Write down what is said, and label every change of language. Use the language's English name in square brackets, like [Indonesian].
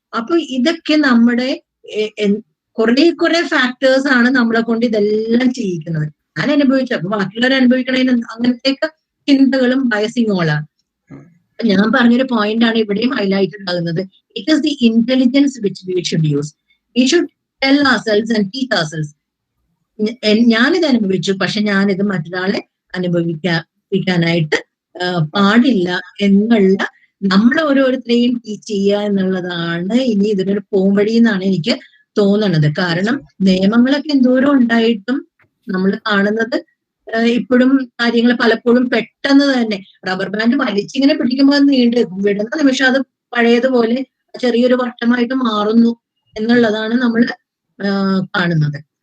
[Malayalam] അപ്പൊ ഇതൊക്കെ നമ്മുടെ കുറെ ഫാക്ടേഴ്സ് ആണ് നമ്മളെ കൊണ്ട് ഇതെല്ലാം ചെയ്യിക്കുന്നത്. ഞാൻ അനുഭവിച്ചു, അപ്പൊ ബാക്കിയുള്ളവർ അനുഭവിക്കണതിന് അങ്ങനത്തെയൊക്കെ ചിന്തകളും ബയസിങ്ങുകളാണ്. ഞാൻ പറഞ്ഞൊരു പോയിന്റ് ആണ് ഇവിടെയും ഹൈലൈറ്റ് ആകുന്നത്. [English] It is the intelligence which we should use. We should tell ourselves and teach ourselves. [Malayalam] ഞാനിത് അനുഭവിച്ചു, പക്ഷെ ഞാനിത് മറ്റൊരാളെ അനുഭവിക്കാനായിട്ട് പാടില്ല എന്നുള്ള നമ്മൾ ഓരോരുത്തരെയും ടീച്ച് ചെയ്യുക എന്നുള്ളതാണ് ഇനി ഇതിനൊരു പോംവഴി എന്നാണ് എനിക്ക് തോന്നുന്നത്. കാരണം നിയമങ്ങളൊക്കെ എന്തോരം ഉണ്ടായിട്ടും നമ്മൾ കാണുന്നത് ഇപ്പോഴും കാര്യങ്ങൾ പലപ്പോഴും പെട്ടെന്ന് തന്നെ റബ്ബർ ബാൻഡ് വലിച്ചിങ്ങനെ പിടിക്കുമ്പോൾ നീണ്ടു വിടുന്ന നിമിഷം അത് പഴയതുപോലെ ചെറിയൊരു വട്ടമായിട്ട് മാറുന്നു എന്നുള്ളതാണ് നമ്മൾ കാണുന്നത്.